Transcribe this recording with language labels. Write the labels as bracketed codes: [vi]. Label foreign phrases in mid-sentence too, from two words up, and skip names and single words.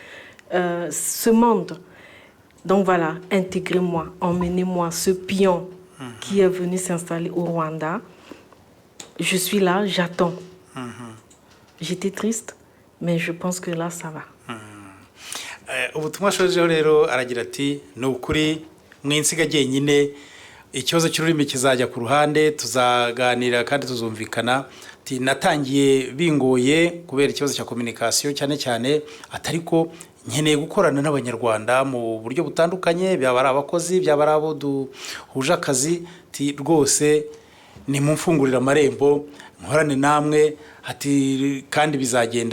[fr] Donc voilà, intégrez-moi, emmenez-moi, ce pion qui est venu s'installer au Rwanda. Je suis là, j'attends. J'étais triste, mais je pense que là, ça va. [rw] Ubutumwa shojeho rero aragira ati ni ukuri mwinsiga jyenyine ikibazo cy'ururimi kizajya ku ruhande tuzaganira kandi tuzumvikana natangiye bingoye kubera ikibazo cya communication cyane cyane atariko nkeneye gukorana n'abanyarwanda mu buryo butandukanye byaba ari abakozi byaba ari abo duhuje akazi rwose ni mu mfungurira amarembo nkorane namwe kandi bizagenda